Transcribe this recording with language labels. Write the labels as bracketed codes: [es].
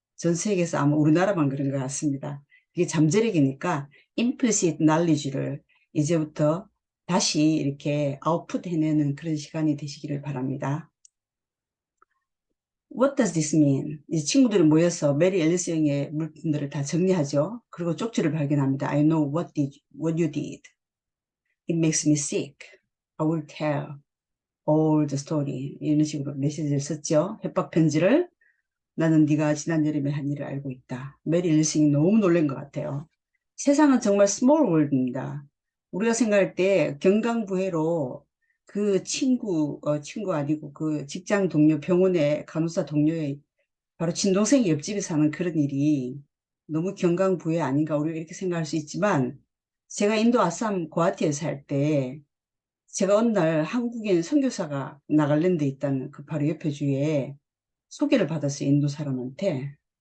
[ko] 전 세계에서 아마 우리나라만 그런 것 같습니다. 이게 잠재력이니까 implicit knowledge를 이제부터 다시 이렇게 아웃풋 해내는 그런 시간이 되시기를 바랍니다. [en] What does this mean? [ko] 이 친구들이 모여서 메리 앨리스 형의 물품들을 다 정리하죠. 그리고 쪽지를 발견합니다. [en] I know what you did. It makes me sick. I will tell all the story. [ko] 이런 식으로 메시지를 썼죠. 협박 편지를. 나는 네가 지난 여름에 한 일을 알고 있다. 메리 앨리스이 너무 놀란 것 같아요. 세상은 정말 스몰 월드입니다. 우리가 생각할 때 경강부회로 그 친구 아니고 그 직장 동료, 병원의 간호사 동료의 바로 친동생이 옆집에 사는 그런 일이 너무 경강부회 아닌가 우리가 이렇게 생각할 수 있지만 제가 인도 아삼 고하티에 살 때 제가 어느 날 한국인 선교사가 나갈랜드에 있다는 그 바로 옆에 주에 소개를 받았어요. 인도 사람한테.